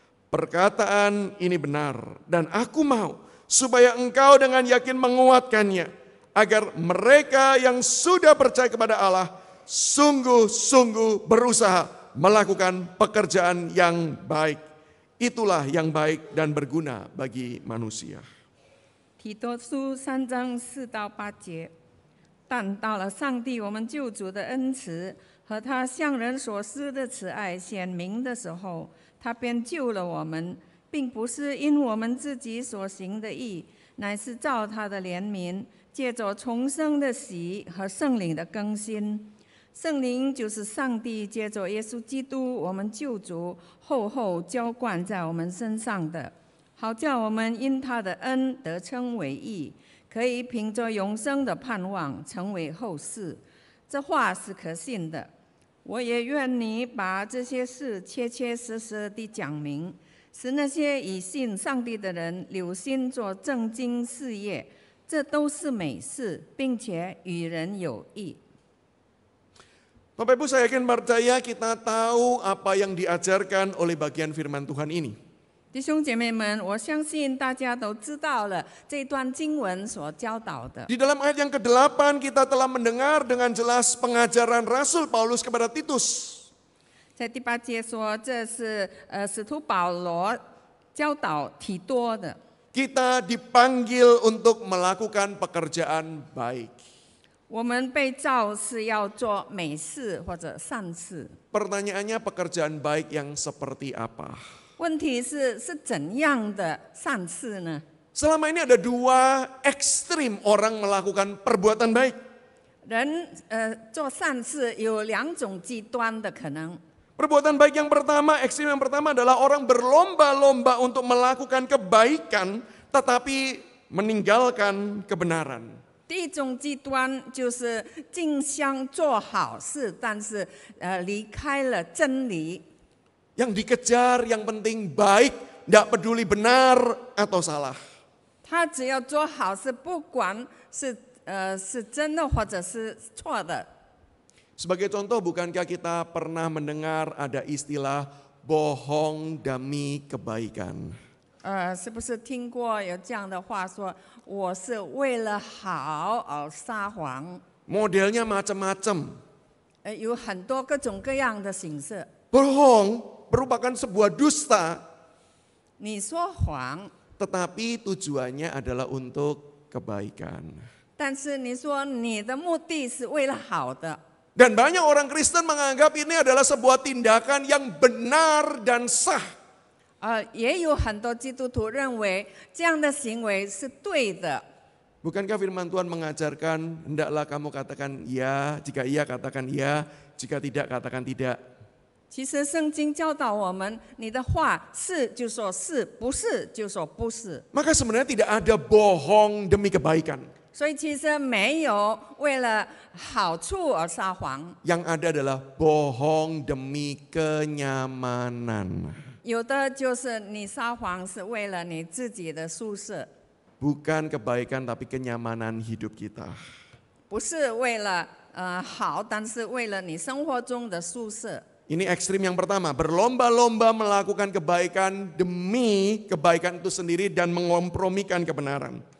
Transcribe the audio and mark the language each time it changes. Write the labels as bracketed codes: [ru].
[id] Perkataan ini benar dan aku mau supaya engkau dengan yakin menguatkannya, agar mereka yang sudah percaya kepada Allah sungguh-sungguh berusaha melakukan pekerjaan yang baik. Itulah yang baik dan berguna bagi manusia. [zh] 提多书3章4到8节，但到了上帝我们救主的恩慈和他向人所施的慈爱显明的时候，他便救了我们，并不是因我们自己所行的义，乃是照他的怜悯，借着重生的喜和圣灵的更新。圣灵就是上帝借着耶稣基督我们救主厚厚浇灌在我们身上的，好叫我们因他的恩得称为义，可以凭着永生的盼望成为后世。这话是可信的。我也愿你把这些事切切实实地讲明，使那些以信上帝的人留心做正经事业，这都是美事，并且与人有益。 [id] Bapak Ibu, saya yakin percaya kita tahu apa yang diajarkan oleh bagian firman Tuhan ini. [zh] 弟兄姐妹们，我相信大家都知道了这段经文所教导的。 [id] Di dalam ayat yang ke-8 kita telah mendengar dengan jelas pengajaran Rasul Paulus kepada Titus. [zh] 在第8节说，这是使徒保罗教导提多的。 [id] Kita dipanggil untuk melakukan pekerjaan baik. [zh] 我们被召是要做美事或者善事。 [id] Pertanyaannya pekerjaan baik yang seperti apa? [zh] 问题是怎样的善事呢？ [id] Selama ini ada dua ekstrim orang melakukan perbuatan baik. [zh] 人做善事有2种极端的可能。 [id] Perbuatan baik yang pertama, ekstrim yang pertama adalah orang berlomba-lomba untuk melakukan kebaikan tetapi meninggalkan kebenaran. [zh] 第一种极端就是尽想做好事，但是离开了真理。 [id] Yang dikejar yang penting baik, tidak peduli benar atau salah. [zh] 他只要做好事，不管是真的或者是错的。 [id] Sebagai contoh, bukankah kita pernah mendengar ada istilah bohong demi kebaikan? [zh] 是不是听过有这样的话说，我是为了好而撒谎？ [id] Modelnya macam-macam. [zh] 有很多各种各样的形式。 [id] Bohong merupakan sebuah dusta, [zh] 你说谎， [id] tetapi tujuannya adalah untuk kebaikan. [zh] 但是你说你的目的是为了好的。 [id] Dan banyak orang Kristen menganggap ini adalah sebuah tindakan yang benar dan sah. [zh] 也有很多基督徒认为这样的行为是对的。 [id] Bukankah firman Tuhan mengajarkan, hendaklah kamu katakan ya, jika iya katakan ya, jika tidak katakan tidak. [zh] 其实圣经教导我们，你的话是就说是，不是就说不是。 [id] Maka sebenarnya tidak ada bohong demi kebaikan. [zh] 所以其实没有为了好处而撒谎， [id] Yang ada adalah bohong demi kenyamanan. [zh] 有的就是你撒谎是为了你自己的舒适， [id] Bukan kebaikan tapi kenyamanan hidup kita. [zh] 不是为了好，但是为了你生活中的舒适。 [id] Ini ekstrim yang pertama, berlomba-lomba melakukan kebaikan demi kebaikan itu sendiri dan mengompromikan kebenaran.